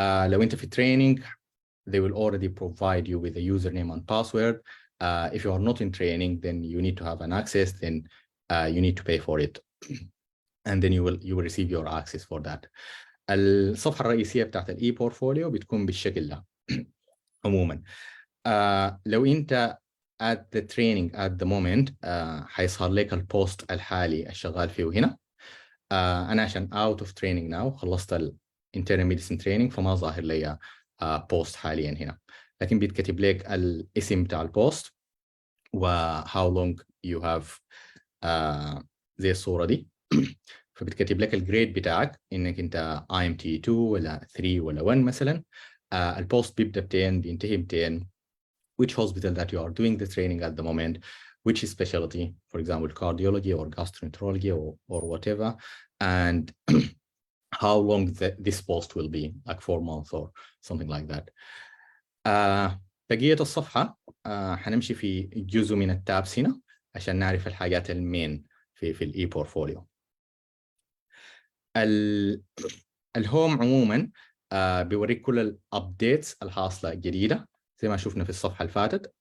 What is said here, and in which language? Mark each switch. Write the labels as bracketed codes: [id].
[ar] لو أنت في [en] training they will already provide you with a username and password. If you are not in training, then you need to have an access, then you need to pay for it. And then you will receive your access for that. [ar] الصفحة الرئيسية بتاعت الاي بورتفوليو بتكون بالشكل ده. عموما لو انت [en] at the training at the moment [ar] حيظهر لك البوست الحالي الشغال فيه هنا. انا عشان [en] out of training now، [ar] خلصت ال internal medicine training، فما ظاهر لي بوست حاليا هنا، لكن بيتكتب لك الاسم بتاع البوست و [en] how long you have [ar] زي الصورة دي. فبتكتب لك الجريد بتاعك انك انت IMT 2 ولا 3 ولا 1 مثلا. البوست بيبدأ 200 بينتهي 200. [en] which hospital that you are doing the training at the moment, which specialty, for example, cardiology or gastroenterology or whatever, and how long this post will be, like 4 months or something like that. [ar] بقية الصفحة حنمشي في جزء من التابس هنا عشان نعرف الحاجات المين في الاي بورتفوليو. الهوم عموما بيوريك كل الابديتس الحاصله الجديده، زي ما شفنا في الصفحه اللي فاتت.